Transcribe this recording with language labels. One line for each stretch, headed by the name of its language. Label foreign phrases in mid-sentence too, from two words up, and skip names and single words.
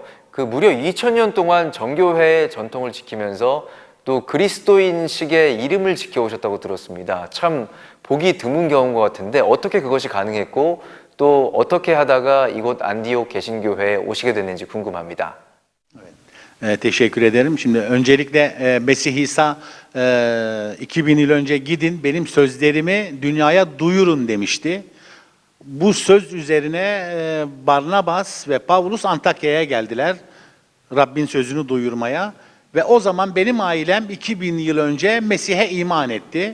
Korean: 그 무려 2000년 동안 정교회의 전통을 지키면서 또 그리스도인식의 이름을 지켜오셨다고 들었습니다. 참 보기 드문 경우인 것 같은데 어떻게 그것이 가능했고 또 어떻게 하다가 이곳 안디옥 개신교회에 오시게 됐는지 궁금합니다.
Turkish: Teşekkür ederim. Şimdi öncelikle Mesih İsa 2000 yıl önce gidin benim sözlerimi dünyaya duyurun demişti. Bu söz üzerine Barnabas ve Pavlus Antakya'ya geldiler. Rabbin sözünü duyurmaya. Ve o zaman benim ailem 2000 yıl önce Mesih'e iman etti.